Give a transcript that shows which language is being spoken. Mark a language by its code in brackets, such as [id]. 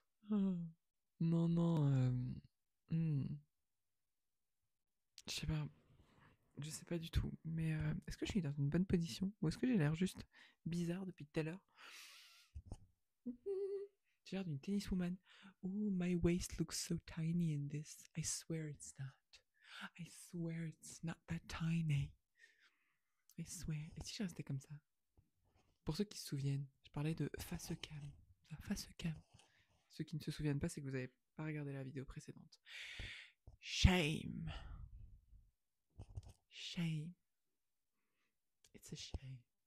[fr] Ah. Non, non. Je sais pas. Je sais pas du tout. Mais est-ce que je suis dans une bonne position? Ou est-ce que j'ai l'air juste bizarre depuis tout à l'heure? J'ai l'air d'une tenniswoman. [en] Oh, my waist looks so tiny in this. I swear it's not. I swear it's not that tiny. I swear. [fr] Et si je restais comme ça? Pour ceux qui se souviennent, je parlais de face cam. Face cam. Ceux qui ne se souviennent pas, c'est que vous n'avez pas regardé la vidéo précédente. [en] Shame. Shame. It's a shame.